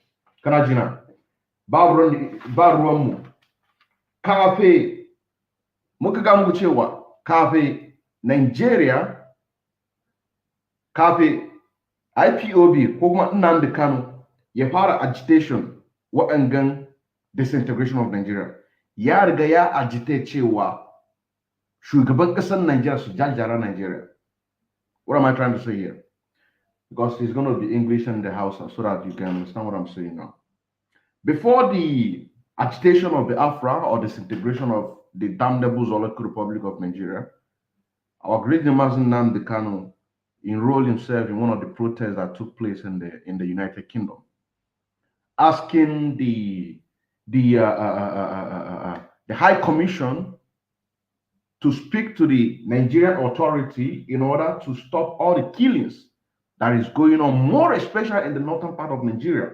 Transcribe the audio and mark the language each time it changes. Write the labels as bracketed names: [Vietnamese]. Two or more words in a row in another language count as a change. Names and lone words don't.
[Hausa] Kana jina? Ba ruwanmu. Kafe muka ga muku cewa kafe Nigeria, kafe IPOB ko kuma Nnamdi Kanu ya fara agitation wa'angan [English] disintegration of Nigeria. [Hausa] Ya riga ya agitate cewa shugaban ƙasar Nigeria su jajjara Nigeria. [English] What am I trying to say here? Because it's going to be English and the Hausa so that you can understand what I'm saying now. Before the agitation of the Afra or disintegration of the damnable Zoological Republic of Nigeria, our great Namazi Nnamdi Kanu enrolled himself in one of the protests that took place in the United Kingdom, asking the High Commission to speak to the Nigerian authority in order to stop all the killings that is going on, more especially in the northern part of Nigeria.